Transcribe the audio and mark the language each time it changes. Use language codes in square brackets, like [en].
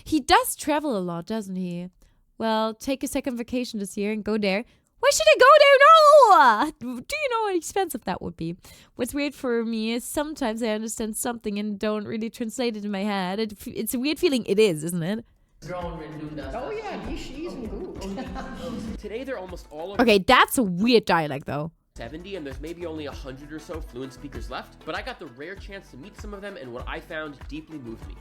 [en] He does travel a lot, doesn't he? Well, take a second vacation this year and go there. Why should I go there? No! Do you know how expensive that would be? What's weird for me is sometimes I understand something and don't really translate it in my head. It's a weird feeling. It is, isn't it? Oh yeah, [de] die schießen gut. [en] Today they're almost all over Okay, that's a weird dialect though. 70, and there's maybe only 100 or so fluent speakers left, but I got the rare chance to meet some of them, and what I found deeply moved me.